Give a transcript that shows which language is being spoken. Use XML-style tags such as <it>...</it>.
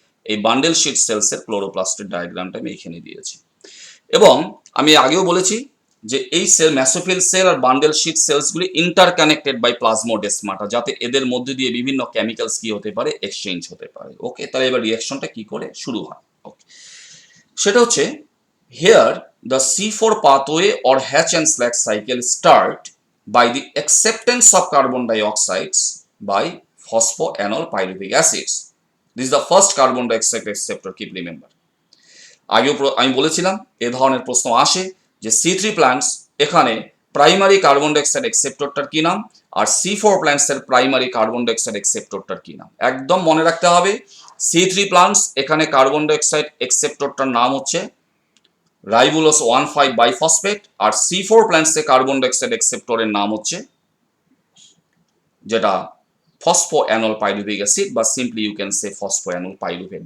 <bn>এই bundle sheet সেলসের ক্লোরোপ্লাস্টের ডায়াগ্রামটা আমি এখানে দিয়েছি। এবং আমি আগেও বলেছি যে এই sell mesophyll cell আর bundle sheet সেলসগুলি interconnected by plasmodesmata, যাতে এদের মধ্যে দিয়ে বিভিন্ন কেমিক্যালস কি হতে পারে, এক্সচেঞ্জ হতে পারে। ওকে, তাহলে এবার রিয়াকশনটা কি করে শুরু হয়।</bn> <en>okay,</en> <bn>সেটা হচ্ছে</bn> <en>Here the C4 pathway or Hatch and Slack cycle start by the acceptance of carbon dioxides by phosphoenol pyruvic acids. This is the first carbon dioxide acceptor, keep remember.</en> <bn>আগেও আমি বলেছিলাম এ ধরনের প্রশ্ন আসে যে C3 প্ল্যান্টস এখানে primary carbon dioxide অ্যাকসেপ্টরটার কি নাম, আর C4 প্ল্যান্টসের প্রাইমারি কার্বন ডাইঅক্সাইড অ্যাকসেপ্টরটার কি নাম। একদম মনে রাখতে হবে, C3 প্ল্যান্টস এখানে কার্বন ডাইঅক্সাইড অ্যাকসেপ্টরটার নাম হচ্ছে রাইবুলোস 1,5 বাইফসফেট, আর C4 প্ল্যান্টসে কার্বন ডাইঅক্সাইড অ্যাকসেপ্টরের নাম হচ্ছে যেটা phosphoenol pyruvic acid, বা</bn> <en>simply you can say</en> <bn>phosphoenol pyruvate।</bn>